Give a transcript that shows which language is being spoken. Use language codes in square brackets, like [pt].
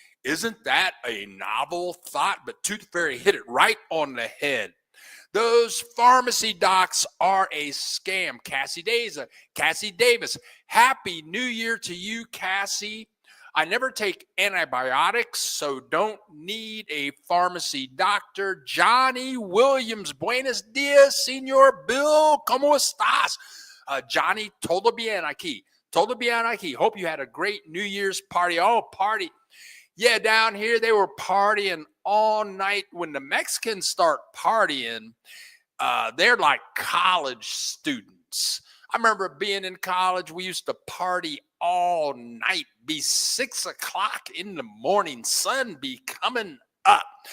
[en] Isn't that a novel thought? But Tooth Fairy hit it right on the head. Those pharmacy docs are a scam. Cassie Davis, happy New Year to you, Cassie. I never take antibiotics, so don't need a pharmacy doctor. [es] Johnny Williams, buenos dias, Senor Bill, ¿cómo estás? Johnny, todo bien aquí. Todo bien aquí. [en] Hope you had a great New Year's party. Oh, party. Yeah, down here, they were partying all night. When the Mexicans start partying, they're like college students. I remember being in college, we used to party all night, be 6 o'clock in the morning, sun be coming up.